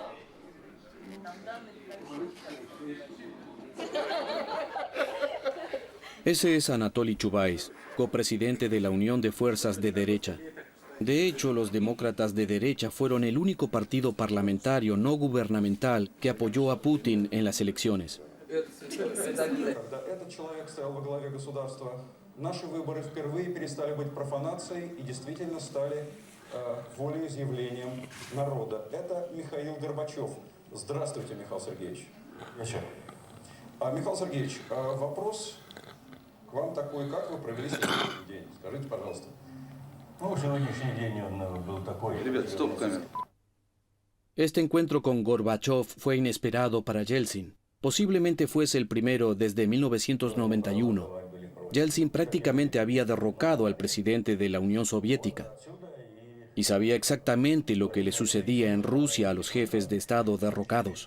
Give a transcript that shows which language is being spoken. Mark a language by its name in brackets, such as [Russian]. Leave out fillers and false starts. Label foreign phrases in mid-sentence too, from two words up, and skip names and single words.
[Spanish] Ese es Anatoly Chubais, copresidente de la Unión de Fuerzas de Derecha. De hecho, los demócratas de derecha fueron el único partido parlamentario no gubernamental que apoyó a Putin en las elecciones. [Russian] Наши выборы впервые перестали быть профанацией и действительно стали волеизъявлением народа. Это Михаил Горбачев. Здравствуйте, Михаил Сергеевич. Михаил Сергеевич, вопрос к вам такой, как вы провели сегодняшний день? Скажите, пожалуйста. Ну, сегодняшний день он был такой... Ребят, стоп, камера. [Spanish] Este encuentro con Gorbachev fue inesperado para Yeltsin. Posiblemente fuese el primero desde 1991. Yeltsin prácticamente había derrocado al presidente de la Unión Soviética y sabía exactamente lo que le sucedía en Rusia a los jefes de Estado derrocados.